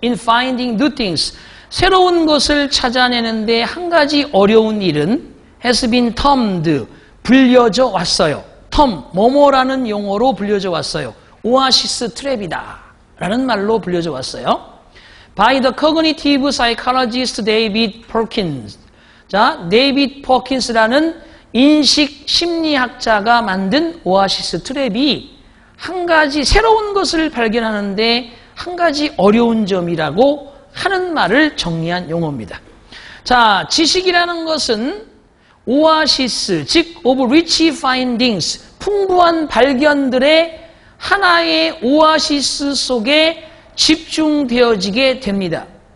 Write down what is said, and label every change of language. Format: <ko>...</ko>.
<en>In finding new things,</en> <ko>새로운 것을 찾아내는데 한 가지 어려운 일은</ko> <en>has been termed,</en> <ko>불려져 왔어요. term, 뭐뭐라는 용어로 불려져 왔어요. 오아시스 트랩이다 라는 말로 불려져 왔어요.</ko> <en>By the cognitive psychologist David Perkins.</en> <ko>자, 데이비드 퍼킨스라는 인식 심리학자가 만든 오아시스 트랩이 한 가지 새로운 것을 발견하는데 한 가지 어려운 점이라고 하는 말을 정리한 용어입니다. 자, 지식이라는 것은 오아시스, 즉</ko> <en>of rich findings,</en> <ko>풍부한 발견들의 하나의 오아시스 속에 집중되어지게 됩니다.</ko>